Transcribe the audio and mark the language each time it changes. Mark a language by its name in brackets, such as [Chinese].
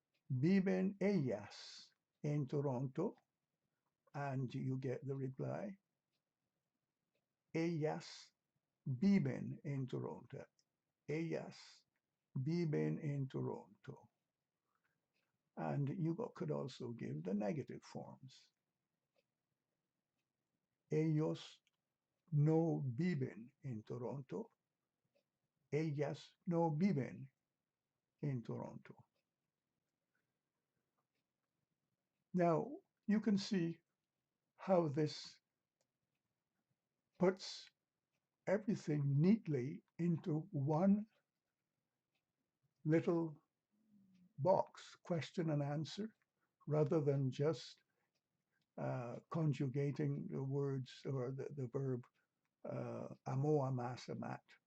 [Spanish] Viven ellas en Toronto? [English] And you get the reply, [Spanish] ellas viven en Toronto. Ellas viven en Toronto. [English] And you could also give the negative forms. [Spanish] Ellos no viven en Toronto. Ellas no viven en Toronto. [English] Now, you can see how this puts everything neatly into one little box, question and answer, rather than just conjugating the words or the verb amo, amas, amat.